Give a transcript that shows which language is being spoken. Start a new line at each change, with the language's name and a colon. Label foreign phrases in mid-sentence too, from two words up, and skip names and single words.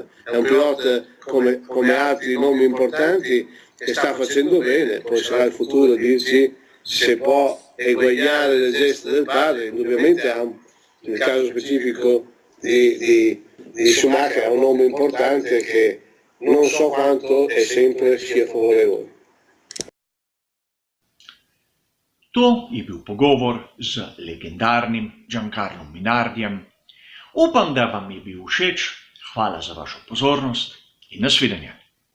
Italian: È un pilota come altri nomi importanti che sta facendo bene, poi sarà il futuro dirci se può eguagliare le gesta del padre. Indubbiamente nel caso specifico di Schumacher ha un nome importante che non so quanto e sempre sia favorevole.
Slovenian: To je bil pogovor z legendarnim Giancarlom Minardijem. Upam, da vam je bil všeč. Hvala za vašo pozornost in nasvidenje.